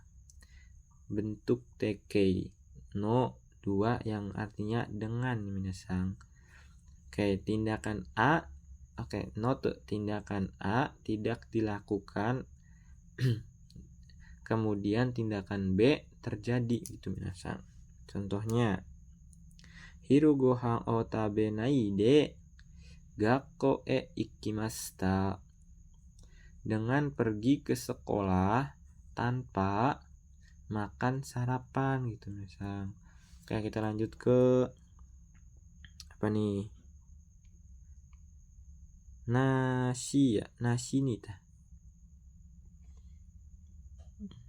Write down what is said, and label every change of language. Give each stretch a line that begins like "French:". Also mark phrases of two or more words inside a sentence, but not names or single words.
Indonesian: Bentuk tekei no 2 yang artinya dengan minasang. Oke, tindakan A. Oke, note tindakan A tidak dilakukan kemudian tindakan B terjadi gitu minasang.
Japanese: Contohnya 昼ご飯を食べないで学校へ行きました.
Indonesian: Dengan pergi ke sekolah tanpa makan sarapan gitu misal. Oke, kita lanjut ke apa nih? Nasi nih tah.